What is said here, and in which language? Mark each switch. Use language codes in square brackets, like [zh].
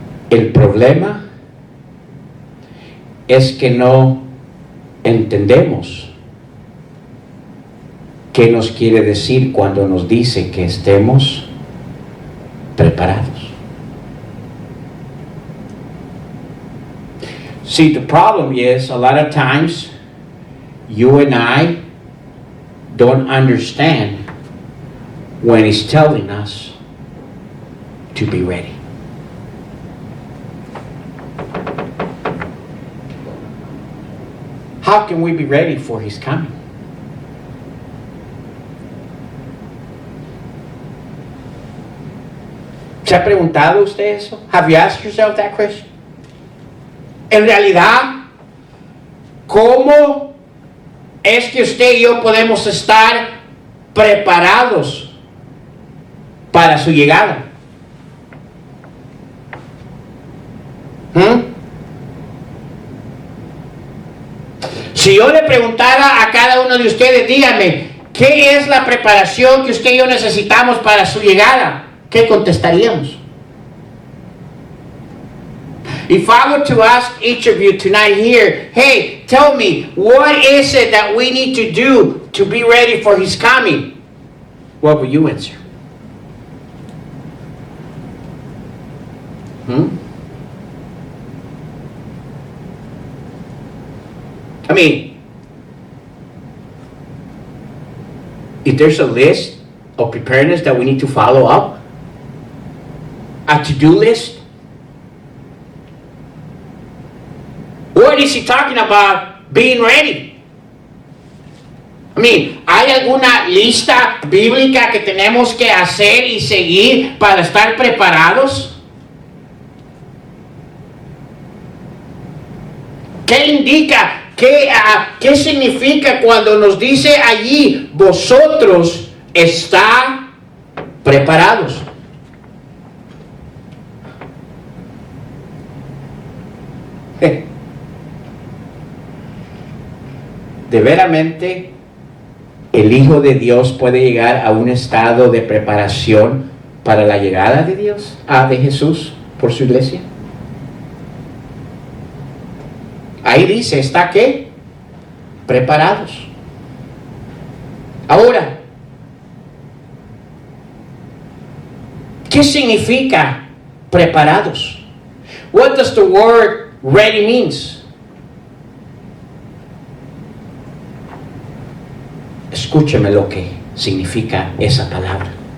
[es] El problema es que no entendemos qué nos quiere decir cuando nos dice que estemos preparados. [en] See, the problem is a lot of times you and I don't understand when He's telling us to be ready. How can we be ready for His coming? [es] ¿Se ha preguntado usted eso? [en] Have you asked yourself that question? [es] En realidad, ¿cómo es que usted y yo podemos estar preparados para su llegada? Si yo le preguntara a cada uno de ustedes, díganme, ¿qué es la preparación que usted y yo necesitamos para su llegada? ¿Qué contestaríamos? [en] If I were to ask each of you tonight here, hey, tell me, what is it that we need to do to be ready for His coming? What will you answer? I mean, if there's a list of preparedness that we need to follow up, a to-do list, what is he talking about being ready? I mean, [es] ¿hay alguna lista bíblica que tenemos que hacer y seguir para estar preparados? ¿Qué indica? ¿Qué significa cuando nos dice allí, vosotros está preparados? ¿De veramente el Hijo de Dios puede llegar a un estado de preparación para la llegada de Dios, de Jesús por su iglesia? Ahí dice, ¿está qué? Preparados. Ahora, ¿qué significa preparados? [en] What does the word ready means? [es] Escúcheme lo que significa esa palabra.